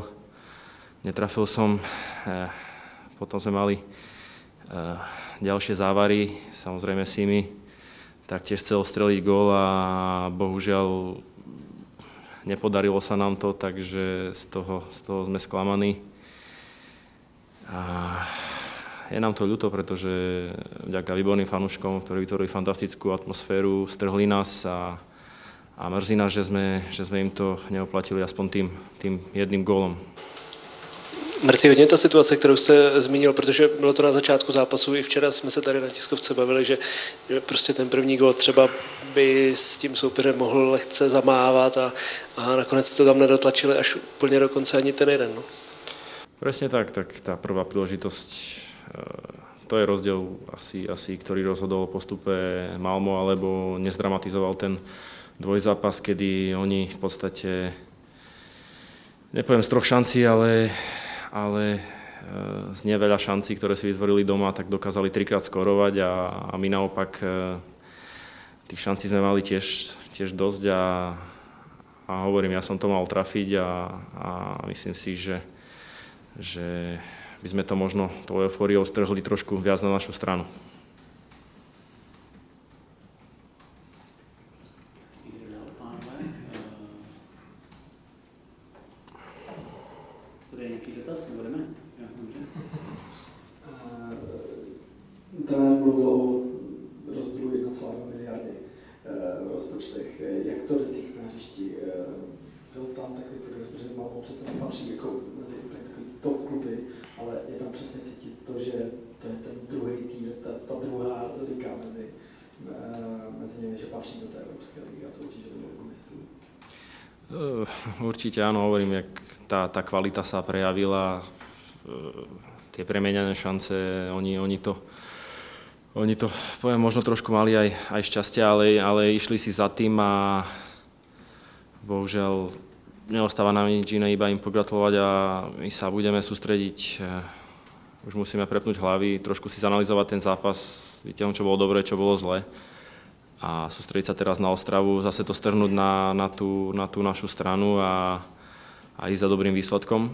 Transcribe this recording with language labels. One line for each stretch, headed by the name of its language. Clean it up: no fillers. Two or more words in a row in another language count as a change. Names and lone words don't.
Slovak: Netrafil som, potom sme mali ďalšie závary, samozrejme Simi taktiež chcel streliť gól a bohužiaľ nepodarilo sa nám to, takže z toho sme sklamaní. A je nám to ľúto, pretože vďaka výborným fanúškom, ktorí vytvorili fantastickú atmosféru, strhli nás a mrzí nás, že sme im to neoplatili aspoň tým jedným gólom.
Czech: Mrzí hodně ta situace, kterou jste zmínil, protože bylo to na začátku zápasu. I včera jsme se tady na tiskovce bavili, že prostě ten první gól třeba by s tím soupeřem mohl lehce zamávat a nakonec to tam nedotlačili až úplně do konce ani ten jeden.
Slovak: No. Presne tak tá prvá príležitosť, to je rozdiel asi, ktorý rozhodol o postupe Malmo, alebo nezdramatizoval ten dvojzápas, kedy oni v podstate, nepoviem z 3 šancí, ale z neveľa šancí, ktoré si vytvorili doma, tak dokázali 3-krát skorovať a my naopak tých šancí sme mali tiež dosť a hovorím, ja som to mal trafiť a myslím si, že by sme to možno tou eufóriou strhli trošku viac na našu stranu.
Czech: Trenér mluvil o rozdílu 1,2 miliardy v rozpočtech. Jak to decích na hřišti? Byl tam takový progres, protože Malmo přece nepatří jako mezi takový top kluby, ale je tam přesně cítit to, že to je ten druhý týr, ta druhá liga mezi nimi, že patří do té
Slovak: Európskej ligy
Czech: a soutěže do Ligu mistrů.
Slovak: Určite áno, hovorím, jak tá kvalita sa prejavila, tie premieňané šance, oni to poviem, možno trošku mali aj šťastie, ale išli si za tým a bohužiaľ neostáva nám nič iné, iba im pogratulovať a my sa budeme sústrediť, už musíme prepnúť hlavy, trošku si zanalizovať ten zápas, vytiahnuť, čo bolo dobre, čo bolo zle a sústrediť sa teraz na Ostravu, zase to strhnúť na tú našu stranu a ísť za dobrým výsledkom.